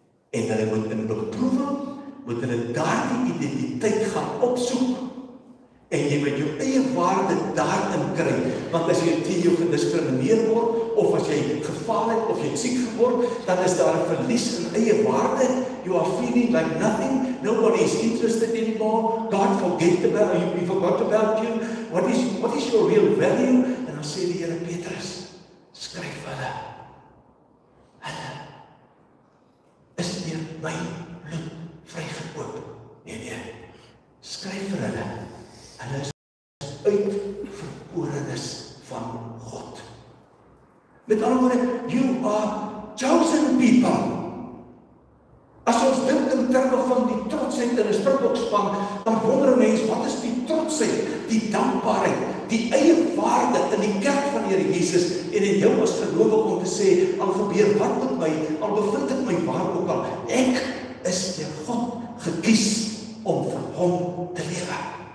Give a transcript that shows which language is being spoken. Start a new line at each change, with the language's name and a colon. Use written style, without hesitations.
Afrikaans: En hulle moet in beproewing, moet hulle daardie identiteit gaan opsoek. En jy moet jou eie waarde daarin kry. Want as jy teen jou gediskrimineer word, of as jy gefaal het, of jy siek geword, dan is daar 'n verlies in eie waarde.
English: You are feeling like nothing. Nobody is interested anymore. God forgot about you. What is your real value?
Afrikaans: En dan sê die Here Petrus, skryf hulle. Hulle is deur my bloed vrygekoop. Nee. Skryf vir hulle. Hulle is uitverkorenes van God. Met ander woorde,
English: you are chosen people.
Afrikaans: As ons dink in terme van die trotsheid in 'n Springbokspan, dan wonder 'n mens, wat is die trotsheid, die dankbaarheid, die eie waarde in die kerk van die Here Jesus en in jou as gelowige om te sê, al gebeur wat met my, al bevind ek my waar ook al, ek is deur God gekies om vir hom te lewe.